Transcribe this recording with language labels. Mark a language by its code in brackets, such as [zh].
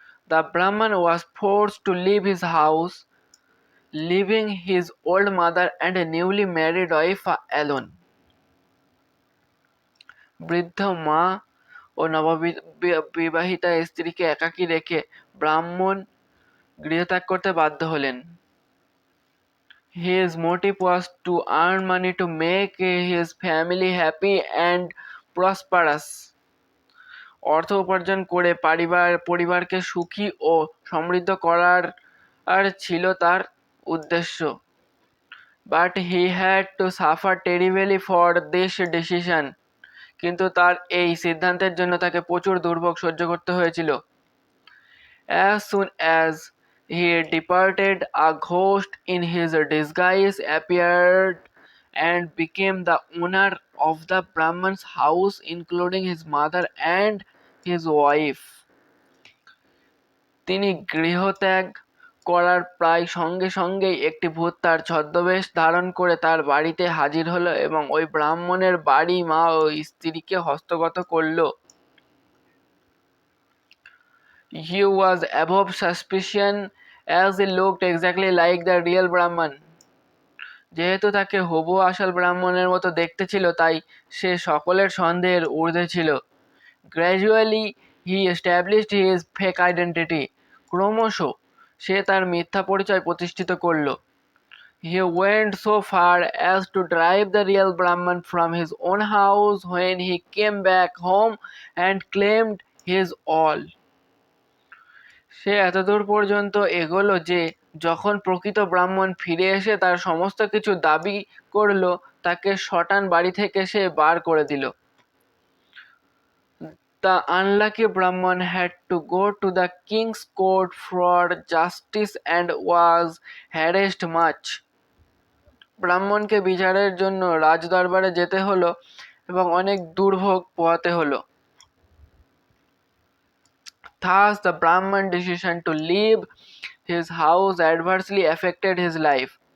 [en] The Brahmin was forced to leave his house, leaving his old mother and a newly married wife alone. [bn] বৃদ্ধ মা ও নববিবাহিতা স্ত্রীকে একাকী রেখে ব্রাহ্মণ গৃহত্যাগ করতে বাধ্য হলেন। [en] His motive was to earn money to make his family happy and prosperous. [bn] অর্থ উপার্জন করে পরিবারকে সুখী ও সমৃদ্ধ করার ছিল তার উদ্দেশ্য। [en] But he had to suffer terribly for this decision. [bn] কিন্তু তার এই সিদ্ধান্তের জন্য তাকে প্রচুর দুর্ভোগ সহ্য করতে হয়েছিল। [en] As soon as he departed, a ghost in his disguise appeared and became the owner of the Brahman's house, including his mother and his wife. [bn] তিনি গৃহত্যাগ করার প্রায় সঙ্গে সঙ্গেই একটি ভূত তার ছদ্মবেশ ধারণ করে তার বাড়িতে হাজির হলো এবং ওই ব্রাহ্মণের বাড়ি, মা ও স্ত্রীকে হস্তগত করল। [en] He was above suspicion as he looked exactly like the real Brahman. [bn] যেহেতু তাকে হবু আসল ব্রাহ্মণের মতো দেখতে ছিল, তাই সে সকলের সন্দেহের ঊর্ধ্বে ছিল। [en] Gradually he established his fake identity. [bn] ক্রমশ সে তার মিথ্যা পরিচয় প্রতিষ্ঠিত করল। [en] He went so far as to drive the real Brahman from his own house when he came back home and claimed his all. [bn] সে এতদূর পর্যন্ত এগোলো যে যখন প্রকৃত ব্রাহ্মণ ফিরে এসে তার সমস্ত কিছু দাবি করল, তাকে শটান বাড়ি থেকে সে বার করে দিল। [en] The unlucky Brahman had to go to the king's court for justice and was harassed much. [bn] ব্রাহ্মণকে বিচারের জন্য রাজদরবারে যেতে হলো এবং অনেক দুর্ভোগ পোহাতে হলো। [en] Thus, the Brahman decision to leave his house adversely affected his life.